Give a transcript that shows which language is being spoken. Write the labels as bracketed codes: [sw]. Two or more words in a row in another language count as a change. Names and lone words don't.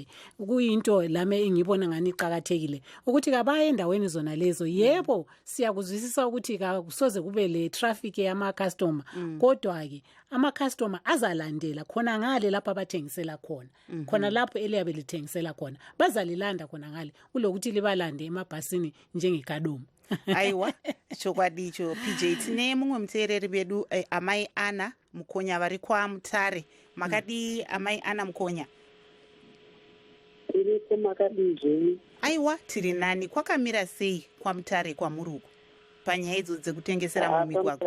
[nd] Kuyinto lami engibona ngani iqhakathekile ukuthi kabaye endaweni zona lezo. Yebo siyakuzwisisa ukuthi kusoze kube le traffic yama customer, kodwa ke ama customer azalandela khona ngale lapho abathengisela khona, khona lapho eliyabe lithengisela khona bazalilanda khona ngale kulokuthi libalande emabhasini njengekadoma. [sn] Aiwa chokwadicho PJ tine mumwe muteereri bedu amai Ana Mukonya vari kwaMutare. Makadi amai Ana Mukonya? Iriko makadizveni. Aiwa tiri nani, kwakamira sei kwaMutare kwamuruko panyaya idzo dzekutengesera mumigwagwa?